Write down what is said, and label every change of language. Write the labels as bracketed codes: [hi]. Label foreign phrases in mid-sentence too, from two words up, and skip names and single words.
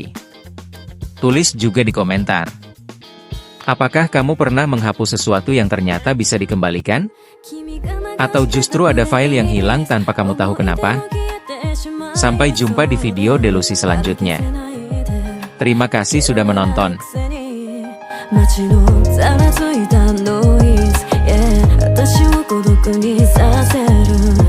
[id] Tulis juga di komentar, apakah kamu pernah menghapus sesuatu yang ternyata bisa dikembalikan? Atau justru ada file yang hilang tanpa kamu tahu kenapa? Sampai jumpa di video Delusi selanjutnya. Terima kasih sudah menonton. [ja] 街のざらついたノイズ、yeah、私を孤独にさせる